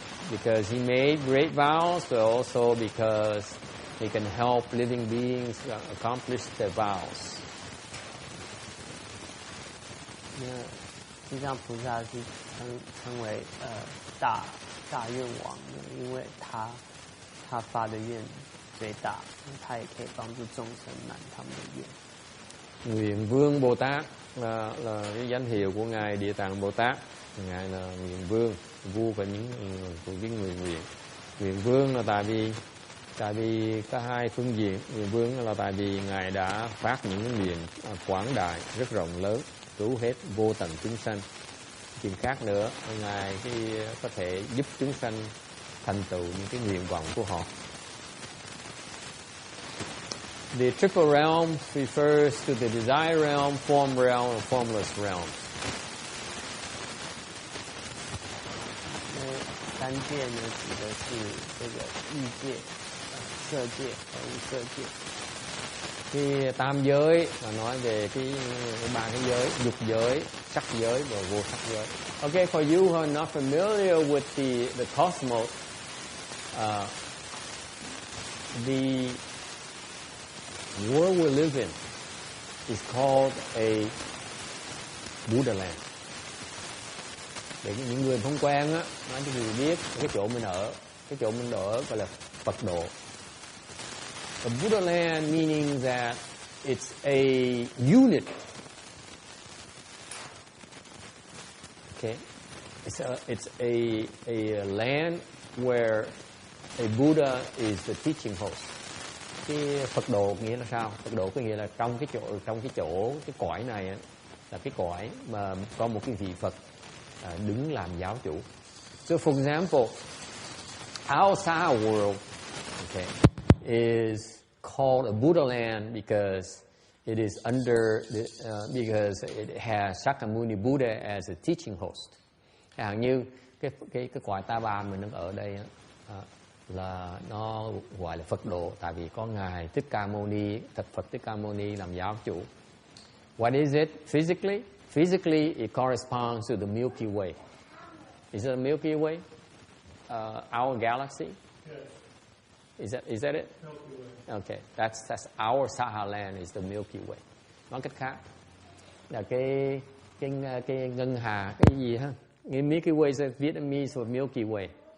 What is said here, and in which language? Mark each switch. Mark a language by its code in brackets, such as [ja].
[en] Because he made great vows, but also because he can help living beings accomplish their vows. Yeah. [zh] 地藏菩萨是称为大愿王的，因为他发的愿最大，他也可以帮助众生满他们的愿。 [vi] Nguyện vương Bồ Tát là cái danh hiệu của ngài Địa Tạng Bồ Tát. Ngài là nguyện vương, vua của những người nguyện. Nguyện vương là tại vì có hai phương diện. Nguyện vương là tại vì ngài đã phát những nguyện quảng đại rất rộng lớn, cứu hết vô tận chúng sanh. Chuyện khác nữa, ngài có thể giúp chúng sanh thành tựu những cái nguyện vọng của họ. [en] The triple realm refers to the desire realm, form realm, and formless realm. [zh] 三界呢，指的是这个欲界、色界和无色界。 [vi] Cái tam giới là nói về cái ba cái giới, dục giới, sắc giới và vô sắc giới. [en] Okay, for you who are not familiar with the cosmos, the world we live in is called a Buddha land. [vi] Để những người không quen á, nói cho người biết cái chỗ mình ở, gọi là Phật độ. [en] A Buddha land meaning that it's a unit. Okay, it's a land where a Buddha is the teaching host. [vi] Cái Phật độ nghĩa là sao? Phật độ có nghĩa là trong cái cõi này á, là cái cõi mà có một cái vị Phật đứng làm giáo chủ. [en] So for example, outside world, okay, is called a Buddha land because it is because it has Shakyamuni Buddha as a teaching host. [vi] Hẳn như cái cõi Ta Bà mình đang ở đây á, là nó gọi là Phật độ, tại vì có ngài Thích Ca Mâu Ni, Phật Thích Ca Mâu Ni làm giáo chủ. [en] What is it physically? Physically, it corresponds to the Milky Way. Is it a Milky Way? Our galaxy? Yes. Is that it? Milky Way. Okay, that's our Saha land is the Milky Way. [vi] Nói cách khác là cái ngân hà, cái gì ha? [en] Cái Milky Way is Vietnamese for Milky Way.